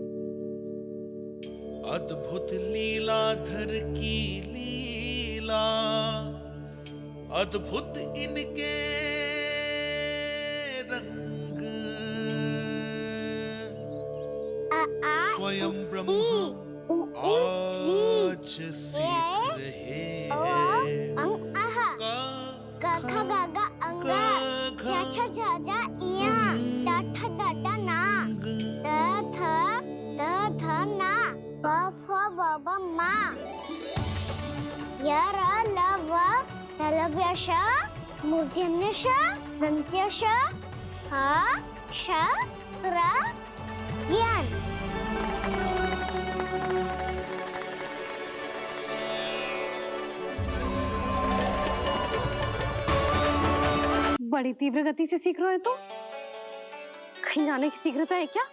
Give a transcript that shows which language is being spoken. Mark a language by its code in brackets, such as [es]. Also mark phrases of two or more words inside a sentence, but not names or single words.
[hi] अद्भुत लीलाधर की लीला, अद्भुत इनके रंग। ब्रह्म आज सीख रहे हैं। क ख ग घ अंग छ छ छ ज इया ट ठ ड ड ना ट थ ना प फ ब ब मा य र ल व लव्य श मूर्धन्य श दन्त्य श ह श र ज्ञान। बड़ी तीव्र गति से सीख रहे हो तो कहीं जाने की शीघ्रता है क्या?